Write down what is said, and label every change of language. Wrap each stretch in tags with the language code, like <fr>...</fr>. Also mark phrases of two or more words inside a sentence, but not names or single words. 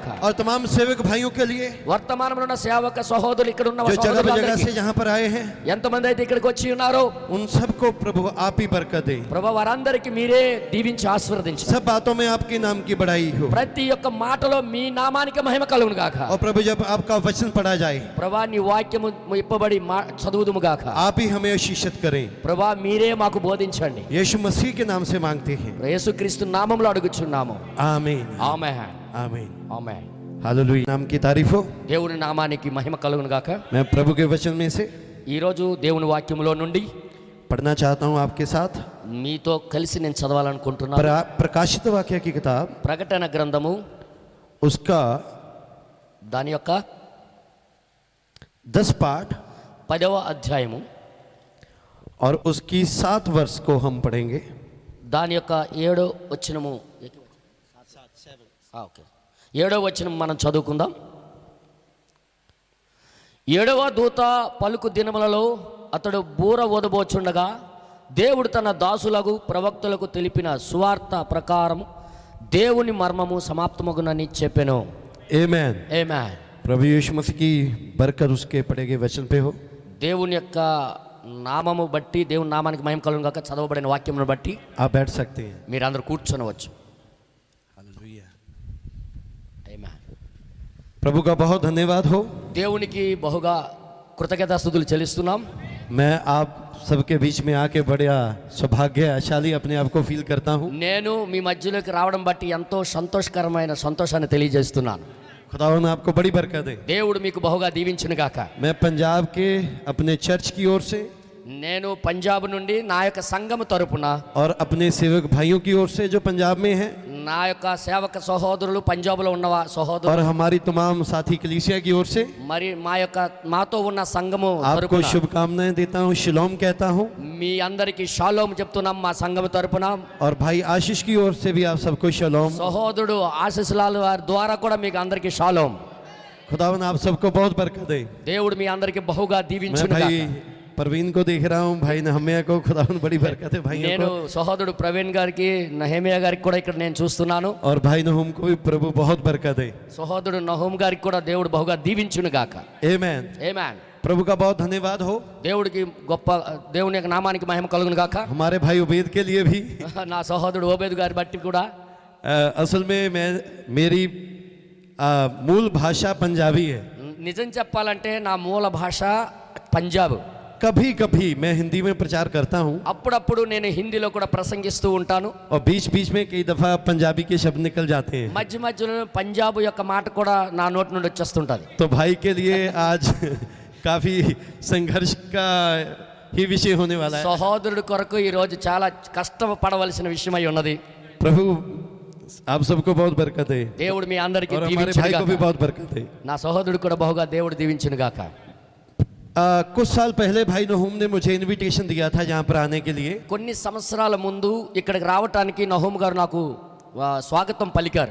<hi>और तमाम सेवक भाइयों के लिए</hi> <te>వర్తమానంలో ఉన్న సేవక సహోదరులు, ఇక్కడ ఉన్న</te> <hi>जो जगह जगह</hi> <te>సహోదరులందరికీ,</te> <hi>से यहाँ पर आए हैं,</hi> <te>ఎంతమంది అయితే ఇక్కడికి వచ్చి ఉన్నారో</te> <hi>उन सबको प्रभु आप ही बरकत दे।</hi> <te>ప్రభు, వారందరికీ మీరే దీవించి ఆశీర్వదించు.</te> <hi>सब बातों में आपके नाम की बड़ाई हो।</hi> <te>ప్రతి ఒక్క మాటలో మీ నామానికి మహిమ కలుగును గాక.</te> <hi>और प्रभु जब आपका वचन पढ़ा जाए,</hi> <te>ప్రభా, నీ వాక్యము ఇప్పబడి చదువుదుము గాక.</te> <hi>आप ही हमें आशीषित करें।</hi> <te>ప్రభా, మీరే మాకు బోధించండి.</te> <hi>यीशु मसीह के नाम से मांगते हैं,</hi> <te>యేసుక్రీస్తు నామములో అడుగుచున్నాము.</te> <hi>आमीन</hi> <te>ఆమేన్.</te> <hi>आमीन।</hi> <te>ఆమేన్.</te> <hi>हालेलुया। नाम की तारीफ हो।</hi> <te>దేవుని నామానికి మహిమ కలుగును గాక.</te> <hi>मैं प्रभु के वचन में से</hi> <te>ఈ రోజు దేవుని వాక్యములో నుండి</te> <hi>पढ़ना चाहता हूँ आपके साथ।</hi> <te>మీతో కలిసి నేను చదవాలనుకుంటున్నాను.</te> <hi>प्रकाशित वाक्य की किताब,</hi> <te>ప్రకటన గ్రంథము</te> <hi>उसका</hi> <te>దాని యొక్క</te> <hi>10 पाठ</hi> <te>10వ అధ్యాయము,</te> <hi>और उसकी 7 वर्ष को हम पढ़ेंगे।</hi> <te>దాని యొక్క 7వ వచనము, ఓకే, 7వ వచనం మనం చదువుకుందాం. 7వ దూత పలుకు దినములలో అతడు బూర ఊదబోచుండగా దేవుడు తన దాసులకు ప్రవక్తలకు తెలిపిన సువార్త ప్రకారం దేవుని మర్మము సమాప్తమగునని చెప్పెను.</te> <hi>आमीन।</hi> <te>ఆమేన్.</te> <hi>प्रभु यीशु मसीह की बरकत उसके पढ़े गए वचन पे हो।</hi> <te>దేవుని యొక్క నామము బట్టి, దేవుని నామానికి మహిమ కలుగును గాక. చదవబడిన వాక్యమును బట్టి</te> <hi>आप बैठ सकते हैं।</hi> <te>మీరందరూ కూర్చొనవచ్చు.</te> <hi>हालेलुया।</hi> <te>ఆమేన్.</te> <hi>प्रभु का बहुत धन्यवाद हो।</hi> <te>దేవునికి బహుగా కృతజ్ఞతాస్తుతులు చెల్లిస్తున్నాం.</te> <hi>मैं आप सबके बीच में आके बड़ा सौभाग्यशाली अपने आप को फील करता हूँ।</hi> <te>నేను మీ మధ్యలోకి రావడం బట్టి ఎంతో సంతోషకరమైన సంతోషాన్ని తెలియజేస్తున్నాను.</te> <hi>खुदावंद आपको बड़ी बरकत दे।</hi> <te>దేవుడు మీకు బహుగా దీవించును గాక.</te> <hi>मैं पंजाब के अपने चर्च की ओर से</hi> <te>నేను పంజాబ్ నుండి నా యొక్క సంఘము తరపున,</te> <hi>और अपने सेवक भाइयों की ओर से जो पंजाब में हैं,</hi> <te>నా యొక్క సేవక సహోదరులు పంజాబ్లో ఉన్న</te> <hi>और</hi> <te>సహోదరులు,</te> <hi>हमारी तमाम साथी कलीसिया की ओर से</hi> <te>మరి మాతో ఉన్న సంఘము</te> <hi>आपको</hi> <te>తరపున</te> <hi>शुभकामनाएं देता हूँ, शिलोम कहता हूँ।</hi> <te>మీ అందరికి షాలోమ్ చెప్తున్నాం. మా సంఘము తరపున</te> <hi>और भाई आशीष की ओर से भी आप सबको शलोम।</hi> <te>సహోదరుడు ఆశీస్సులాల్ వారి ద్వారా కూడా మీకు అందరికి షాలోమ్.</te> <hi>खुदावन आप सबको बहुत बरकत दे।</hi> <te>దేవుడు మీ అందరికి బహుగా</te> <hi>मैं</hi> <te>దీవించును</te> <hi>भाई</hi> <te>గాక.</te> <hi>परवीन को देख रहा हूँ, भाई नहम्या को, खुदावन बड़ी बरकत है भाइयों</hi> <te>నేను</te> <hi>को,</hi> <te>సహోదరుడు ప్రవీణ్ గారికి నహేమియా గారికి కూడా ఇక్కడ నేను చూస్తున్నాను.</te> <hi>और भाई नहुम को भी प्रभु बहुत बरकत है।</hi> <te>సహోదరుడు నహూమ్ గారికి కూడా దేవుడు బహుగా దీవించును గాక.</te> <hi>आमेन।</hi> <te>ఆమేన్.</te> <hi>प्रभु का बहुत धन्यवाद हो।</hi> <te>దేవుడికి గొప్ప దేవుని యొక్క నామానికి మహిమ కలుగును గాక.</te> <hi>हमारे भाई उबैद के लिए भी</hi> <te>నా సహోదరుడు ఓబేద్ గారి బట్టి కూడా</te> <hi>असल में मेरी मूल भाषा पंजाबी है।</hi> <te>నిజం చెప్పాలంటే నా మూల భాష పంజాబ్.</te> <hi>कभी कभी मैं हिंदी में प्रचार करता हूँ</hi> <te>అప్పుడప్పుడు నేను హిందీలో కూడా ప్రసంగిస్తూ ఉంటాను.</te> <hi>और बीच बीच में कई दफा पंजाबी के शब्द निकल जाते हैं।</hi> <te>మధ్య మధ్యలో పంజాబ్ యొక్క మాట కూడా నా నోటి నుండి వచ్చేస్తుంటది.</te> <hi>तो भाई के लिए आज काफी संघर्ष का ही विषय होने वाला है।</hi> <te>సహోదరుడి కొరకు ఈ రోజు చాలా కష్టపడవలసిన విషయమై ఉన్నది.</te> <hi>प्रभु आप सबको बहुत बरकत है</hi> <te>దేవుడు మీ అందరికీ</te> <hi>और हमारे भाई को भी बहुत बरकत है।</hi> <te>నా సహోదరుడు కూడా బహుగా దేవుడు దీవించును గాక.</te> <hi>कुछ साल पहले भाई नहूम ने मुझे इनविटेशन दिया था यहाँ पर आने के लिए।</hi> <te>కొన్ని సంవత్సరాల ముందు ఇక్కడికి రావటానికి నహూమ్ గారు నాకు స్వాగతం పలికారు.</te>